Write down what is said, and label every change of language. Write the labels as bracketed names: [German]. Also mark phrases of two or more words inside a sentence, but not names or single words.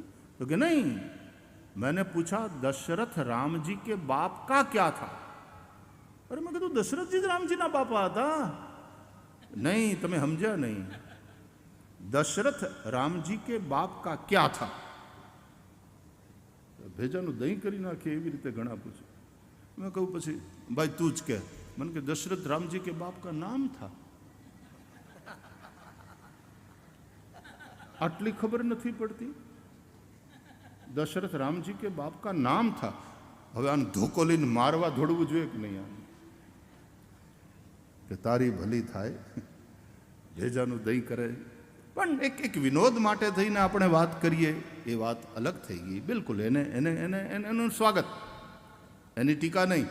[Hindi] तो कि नहीं, मैंने पूछा दशरथ राम जी के बाप का क्या था? अरे मैं कहता दशरथ जी राम जी ना बापा था. नहीं, तमे समझा नहीं. दशरथ राम जी के बाप का क्या था? [Gujarati] भेजाનું દહીં કરી નાખે એવી રીતે ઘણા પૂછે. મેં કહું પછી ભાઈ તું જ કે. મને કે [Hindi] दशरथ राम जी के बाप का नाम था. [Gujarati] આટલી ખબર નથી પડતી? [Hindi] दशरथ राम जी के बाप का नाम था. [Gujarati] હવે આને ધોકો લઈને મારવા દોડવું જોઈએ કે નહીં? આને કે તારી ભલી થાય, ભેજાનું દહીં કરે. પણ એક વિનોદ માટે થઈને આપણે વાત કરીએ એ વાત અલગ થઈ ગઈ. બિલકુલ એને એને એને એનું સ્વાગત, એની ટીકા નહીં.